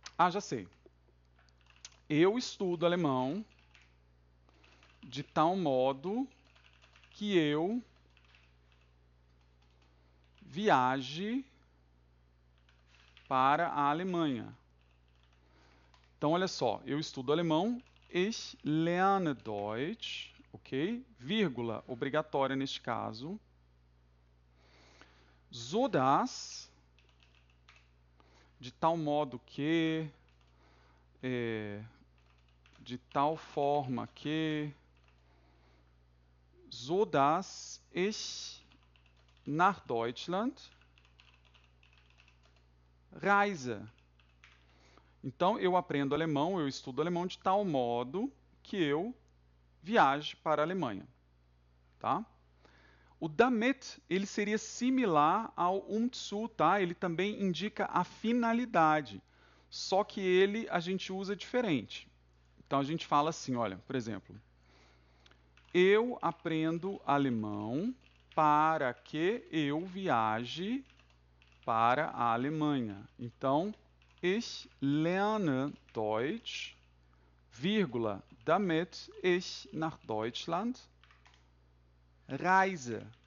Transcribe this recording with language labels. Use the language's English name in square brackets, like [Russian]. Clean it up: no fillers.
[Portuguese] já sei. Eu estudo alemão de tal modo que eu viaje para a Alemanha. Então, olha só, eu estudo alemão, [German] ich lerne Deutsch, [Portuguese] ok? Vírgula obrigatória neste caso. [German] So dass, [Portuguese] de tal modo que, de tal forma que, [German] so dass ich nach Deutschland reise. [Portuguese] Então, eu aprendo alemão, eu estudo alemão de tal modo que eu viaje para a Alemanha. Tá? O damit, ele seria similar ao zu, tá? Ele também indica a finalidade, só que ele a gente usa diferente. Então, a gente fala assim, olha, por exemplo, eu aprendo alemão para que eu viaje para a Alemanha. [German] Então, ich lerne Deutsch, vírgula, damit ich nach Deutschland reise.